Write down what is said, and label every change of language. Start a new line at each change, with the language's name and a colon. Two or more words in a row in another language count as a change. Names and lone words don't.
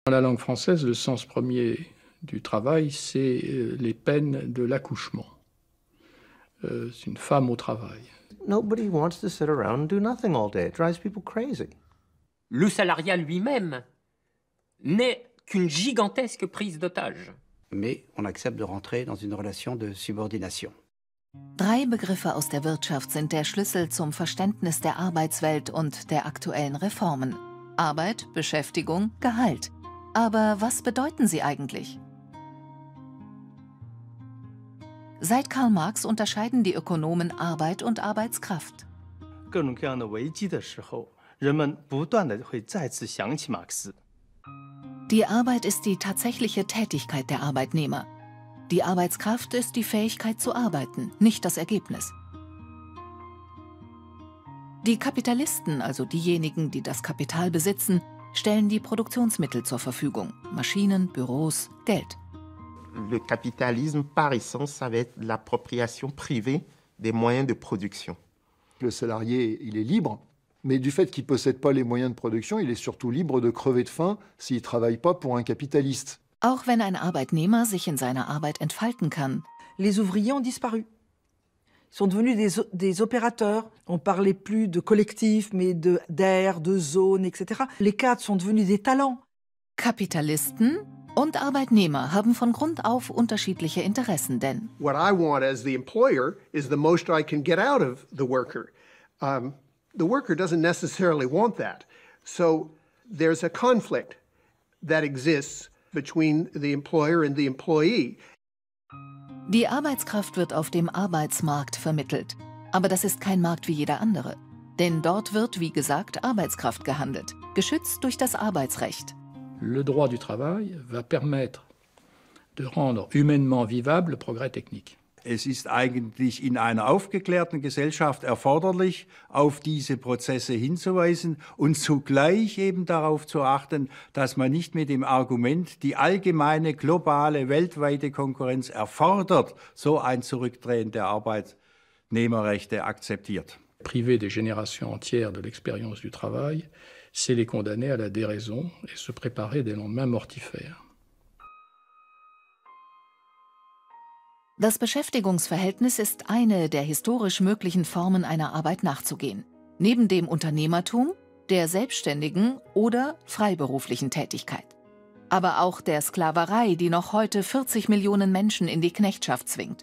French: Dans la langue française, le sens premier du travail, c'est les peines de l'accouchement. C'est une femme au travail.
English: Nobody wants to sit around and do nothing all day. It drives people crazy.
French: Le salariat lui-même n'est qu'une gigantesque prise d'otage. Mais on accepte de rentrer dans une relation de subordination.
German: 3 Begriffe aus der Wirtschaft sind der Schlüssel zum Verständnis der Arbeitswelt und der aktuellen Reformen. Arbeit, Beschäftigung, Gehalt. Aber was bedeuten sie eigentlich? Seit Karl Marx unterscheiden die Ökonomen Arbeit und Arbeitskraft.
Chinese: 各种各样的危机的时候，人们不断地会再次想起马克思。
German: Die Arbeit ist die tatsächliche Tätigkeit der Arbeitnehmer. Die Arbeitskraft ist die Fähigkeit zu arbeiten, nicht das Ergebnis. Die Kapitalisten, also diejenigen, die das Kapital besitzen, stellen die Produktionsmittel zur Verfügung: Maschinen, Büros, Geld.
French: Le capitalisme, par essence, ça va être l'appropriation privée des moyens de production. Le salarié, il est libre, mais du fait qu'il ne possède pas les moyens de production, il est surtout libre de crever de faim s'il ne travaille pas pour un capitaliste.
German: Auch wenn ein Arbeitnehmer sich in seiner Arbeit entfalten kann.
French: Les ouvriers ont disparu. Ils sont devenus des opérateurs. On ne parlait plus de collectif, mais d'air, de zone, etc. Les cadres sont devenus des talents.
German: Kapitalisten und Arbeitnehmer haben von Grund auf unterschiedliche Interessen, denn
English: what I want as the employer is the most I can get out of the worker. The worker doesn't necessarily want that. So there's a conflict that exists between the employer and the employee.
German: Die Arbeitskraft wird auf dem Arbeitsmarkt vermittelt. Aber das ist kein Markt wie jeder andere. Denn dort wird, wie gesagt, Arbeitskraft gehandelt, geschützt durch das Arbeitsrecht.
French: Le droit du travail va permettre de rendre humainement vivable le progrès technique.
German: Es ist eigentlich in einer aufgeklärten Gesellschaft erforderlich, auf diese Prozesse hinzuweisen und zugleich eben darauf zu achten, dass man nicht mit dem Argument, die allgemeine, globale, weltweite Konkurrenz erfordert, so ein Zurückdrehen der Arbeitnehmerrechte akzeptiert.
French: Priver des générations entières de l'expérience du travail, c'est les condamner à la déraison et se préparer des lendemains mortifères.
German: Das Beschäftigungsverhältnis ist eine der historisch möglichen Formen einer Arbeit nachzugehen. Neben dem Unternehmertum, der selbstständigen oder freiberuflichen Tätigkeit. Aber auch der Sklaverei, die noch heute 40 Millionen Menschen in die Knechtschaft zwingt.